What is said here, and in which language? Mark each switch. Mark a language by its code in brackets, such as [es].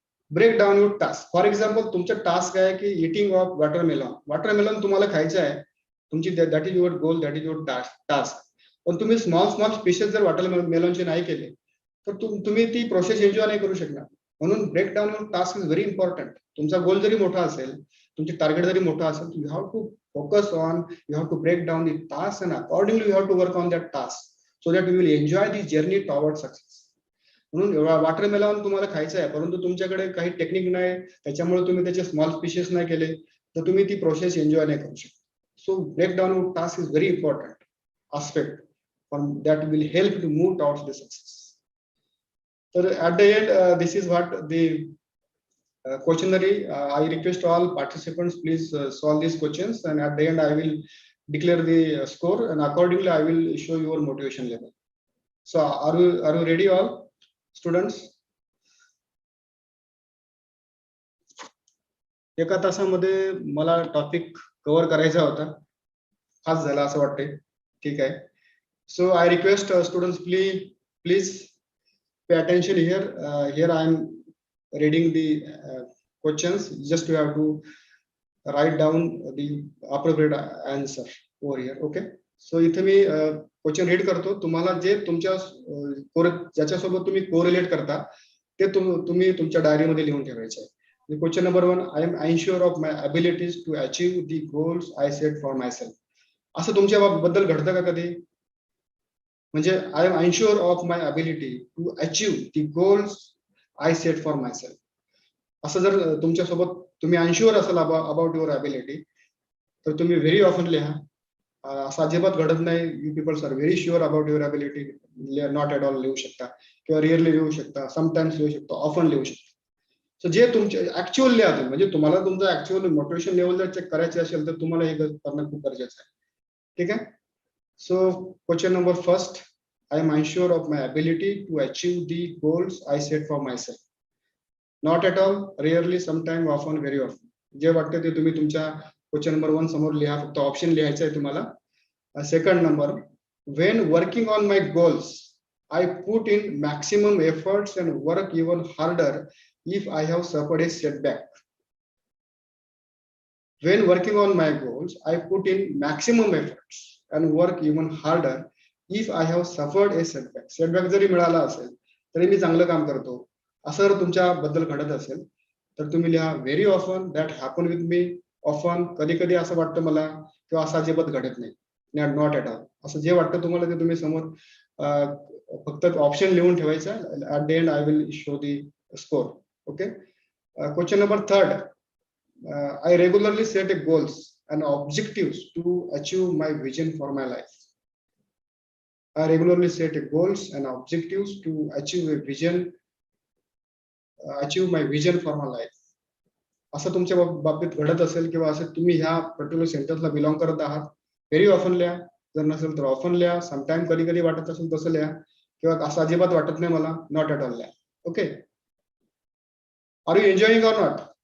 [en] Break down your task. For example, [mr] तुमचा task आहे की [en] Eating of watermelon. [mr] वॉटरमेलन तुम्हाला खायचं आहे, तुमची [en] That is your goal, that is your task. [mr] पण तुम्ही स्मॉल स्पीसेस जर वॉटरमेलनचे नाही केले तर तुम्ही ती प्रोसेस एन्जॉय नाही करू शकणार. [en] म्हणून break down your task is very important. [mr] तुमचा गोल जरी मोठा असेल, [en] तुमचे टार्गेट जरी मोठा असेल, you have to focus on, you have to break down the task and accordingly you have to work on that task so that you will enjoy the journey towards success. [mr] म्हणून watermelon तुम्हाला खायचं आहे, परंतु तुमच्याकडे काही technique नाही, त्याच्यामुळे तुम्ही त्याचे स्मॉल स्पीसेस नाही केले, तर तुम्ही ती प्रोसेस एन्जॉय नाही करू शकता. [en] So break down your task is very important aspect that will help to move towards the success. So at the end, this is what the questionnaire. I request all participants please solve these questions, and at the end I will declare the score, and accordingly I will show your motivation level. So are you ready all students? [mr] एका तासामध्ये मला topic cover करायचा होता, fast झाला असं वाटतंय. ठीक आहे. [en] So I request students please pay attention here. Here I am reading the questions. Just you have to write down the appropriate answer over here. Okay. [mr] So इथे मी क्वेश्चन रीड करतो. तुम्हाला जे तुमच्या ज्याच्यासोबत तुम्ही कोरिलेट करता ते तुम्ही तुमच्या डायरीमध्ये लिहून ठेवायचे आहे. [en] Question number 1, I am unsure of my abilities to achieve the goals I set for myself. [mr] असं तुमच्या बद्दल घडतं का कधी? [en] म्हणजे I am unsure of my ability to achieve the goals I set for myself. [mr] असं जर तुमच्या सोबत तुम्ही अनश्युअर असाल अबाउट युअर ॲबिलिटी, तर तुम्ही व्हेरी ऑफन लिहा. असं अजिबात घडत नाही. You people's R very sure about your ability. Not at all लिहू शकता किंवा रिअरली लिहू शकता, समटाइम्स लिहू शकता, ऑफन लिहू शकता. सो जे तुमचे ऍक्च्युअल लिहा तुम्ही, म्हणजे तुम्हाला तुमचं ऍक्च्युअल मोटिवेशन लेवल जर चेक करायचे असेल तर तुम्हाला हे करणं खूप गरजेचं आहे. ठीक आहे. [en] So question number 1, I am unsure of my ability to achieve the goals I set for myself. Not at all, rarely, sometime, often, very often. [mr] जे वाटतं ते तुम्ही तुमच्या क्वेश्चन नंबर 1 समोर लिहा. फक्त ऑप्शन लिहायचं आहे तुम्हाला. [en] Second number, when working on my goals, I put in maximum efforts and work even harder if I have suffered a setback. When working on my goals, I put in maximum efforts and work even harder if I have suffered a setback. [mr] Setback जरी मिळाला असेल तरी मी चांगलं काम करतो, असं जर तुमच्या बद्दल घडत असेल तर तुम्ही लिहा very often, [en] That happen with me. [mr] Often, कधी कधी असं वाटतं मला, किंवा असं अजिबात घडत नाही. [en] Not at all. [mr] असं जे वाटतं तुम्हाला ते तुम्ही समोर फक्त ऑप्शन लिहून ठेवायचं. [en] At the end I will show the score. Okay. Question number 3, I regularly set goals and objectives to achieve my vision for my life. I regularly set goals and objectives to achieve my vision for my life. [mr] असं तुमच्या बाबतीत घडत असेल किंवा असं तुम्ही ह्या particular सेंटेन्सला belong करत आहात, व्हेरी ऑफन लिहा. जर नसेल तर ऑफन लिहा. समटाइम कधी कधी वाटत असेल तसं लिहा, किंवा असं अजिबात वाटत नाही मला, not at all. [en] Okay, are you enjoying or not?